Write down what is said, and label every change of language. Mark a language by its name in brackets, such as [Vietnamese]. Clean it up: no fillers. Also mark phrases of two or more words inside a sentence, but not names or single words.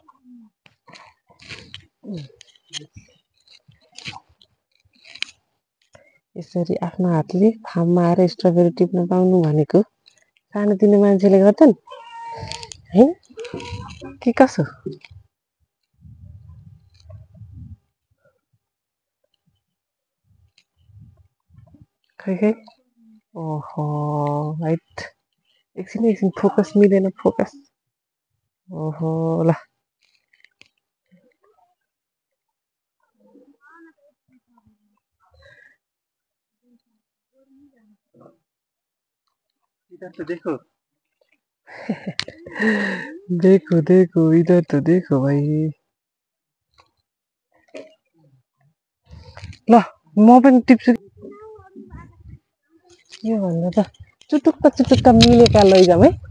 [Nepali] यसरी आफ्नो हातले फार्ममा आएर स्ट्रबेरी टिप्न पाउनु भनेको सानोतिनो मान्छेले गर्छन् है के कसो खै ओहो राइट एकछिन फोकस मिलेन फोकस ओहो ल [Hindi] देखो देखो देखो इधर तो देखो भाइ [Nepali] ल म पनि टिप्छु के भन्नु त चुटुक्क मिलेका लैजाउँ है